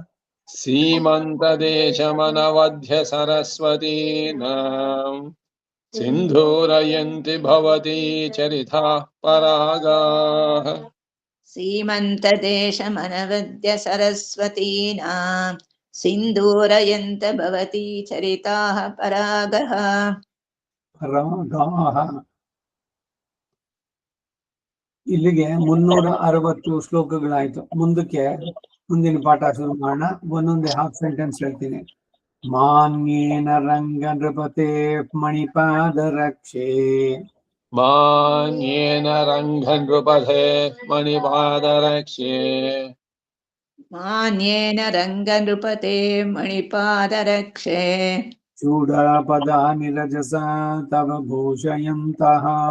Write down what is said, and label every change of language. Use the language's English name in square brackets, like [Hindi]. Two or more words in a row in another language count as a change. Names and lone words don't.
[Sanskrit] सीमन्तदेशमनवध्य सरस्वतीनां सिन्धूरयन्ति भवती चरिताः परागाः सीमन्तदेशमनवद्य सरस्वतीनां सिन्दूरयन्त भवती चरिताः परागः [Kannada] ಪರಾಗಾಹ. ಇಲ್ಲಿಗೆ 360 ಶ್ಲೋಕಗಳಾಯ್ತು. ಮುಂದಿನ ಪಾಠ ಶುರು ಮಾಡೋಣ. ಒಂದೊಂದೇ [English] half sentence [Kannada] ಹೇಳ್ತೀನಿ. [Sanskrit] ಮಾನ್ಯೇನ ರಂಗ ನೃಪತೆ ಮಣಿಪಾದ ರಕ್ಷೆ मान्येन रङ्गनृपथे मणिपादरक्षे मान्येन रङ्गनृपते मणिपादरक्षे ಚೂಡಾಪದಾನಿ ರಜಸಾ ತವ ಭೂಷಯಂತಹ